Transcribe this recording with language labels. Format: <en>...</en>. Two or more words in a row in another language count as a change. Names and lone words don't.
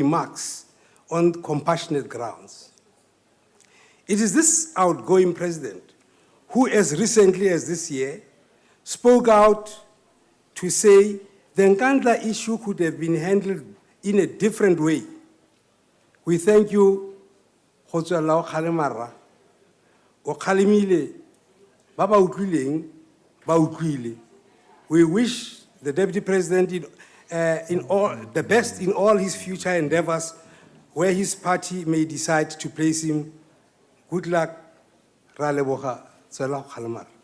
<en>Marks on compassionate grounds. It is this outgoing president who, as recently as this year, spoke out to say the Nkandla issue could have been handled in a different way. We thank you,</en> <tn>Khotswalao Kgalemara. O kgalemile, ba ba utlwileng, ba utlwile.</tn> <en>We wish the Deputy President the best in all his future endeavors, where his party may decide to place him. Good luck,</en> <tn>Ra leboga, Tswela Kgalemara.</tn>